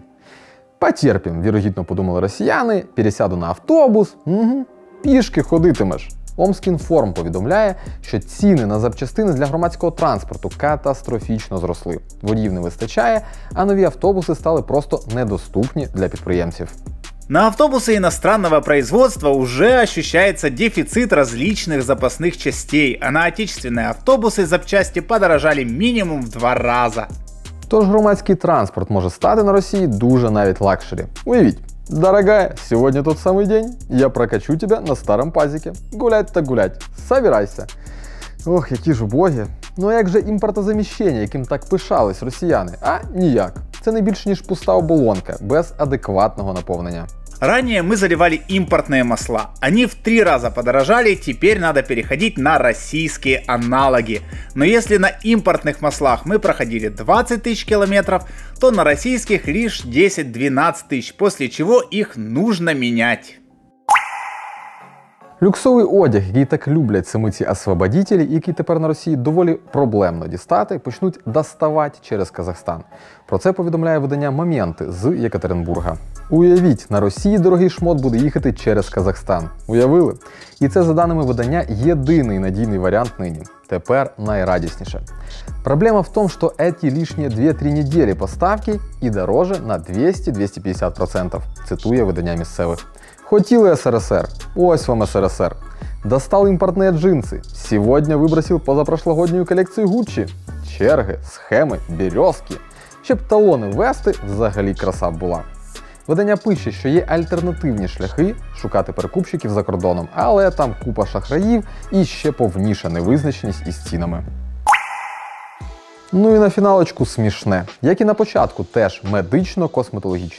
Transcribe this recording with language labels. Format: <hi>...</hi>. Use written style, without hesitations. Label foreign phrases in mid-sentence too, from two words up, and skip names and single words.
<uk>Потерпім, вірогідно подумали росіяни, пересяду на автобус, пішки ходитимеш. Омскінформ повідомляє, що ціни на запчастини для громадського транспорту катастрофічно зросли. Водіїв не вистачає, а нові автобуси стали просто недоступні для підприємців.</uk> <ru>На автобусы иностранного производства уже ощущается дефицит различных запасных частей, а на отечественные автобусы запчасти подорожали минимум в 2 раза.</ru> <uk>Тож громадський транспорт може стати на Росії дуже навіть лакшері. Уявіть,</uk> <ru>дорогая, сегодня тот самый день, я прокачу тебя на старом пазике. Гулять так гулять, собирайся.</ru> <uk>Ох, які ж убогі. Ну як же імпортозаміщення, яким так пишались росіяни? А ніяк. Це не більше ніж пуста оболонка, без адекватного наповнення.</uk> <ru>Ранее мы заливали импортные масла. Они в 3 раза подорожали, теперь надо переходить на российские аналоги. Но если на импортных маслах мы проходили 20 тысяч километров, то на российских лишь 10-12 тысяч, после чего их нужно менять.</ru> <uk>Люксовий одяг, який так люблять саме ці освободітелі, який тепер на Росії доволі проблемно дістати, почнуть доставати через Казахстан. Про це повідомляє видання «Моменти» з Єкатеринбурга. Уявіть, на Росії дорогий шмот буде їхати через Казахстан. Уявили? І це, за даними видання, єдиний надійний варіант нині. Тепер найрадісніше.</uk> <ru>Проблема в том, что эти лишние 2-3 недели поставки и дороже на 200-250%,</ru> <uk>цитує видання місцевих. Хотіли СРСР, ось вам СРСР.</uk> <ru>Достал импортные джинсы, сегодня выбросил позапрошлогоднюю коллекцию Гуччи.</ru> <uk>Черги, схеми, березки. Щоб талони ввести, взагалі краса була. Видання пише, що є альтернативні шляхи шукати перекупщиків за кордоном, але там купа шахраїв і ще повніша невизначеність із цінами. Ну і на фіналочку смішне. Як і на початку, теж медично-косметологічне.</uk>